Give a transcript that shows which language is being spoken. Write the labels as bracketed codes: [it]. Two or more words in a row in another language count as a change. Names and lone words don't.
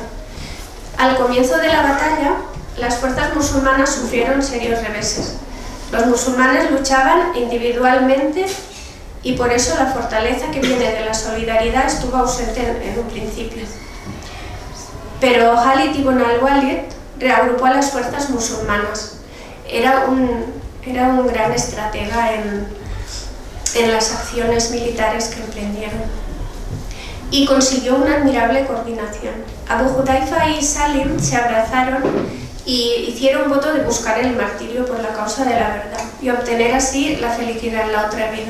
[es] Al comienzo de la batalla, las fuerzas musulmanas sufrieron serios reveses. Los musulmanes luchaban individualmente y por eso la fortaleza que viene de la solidaridad estuvo ausente en un principio. Pero Khalid ibn al-Walid reagrupó a las fuerzas musulmanas. Era un gran estratega en las acciones militares que emprendieron y consiguió una admirable coordinación. Abu Hudayfa y Salim se abrazaron y hicieron voto de buscar el martirio por la causa de la verdad y obtener así la felicidad en la otra vida.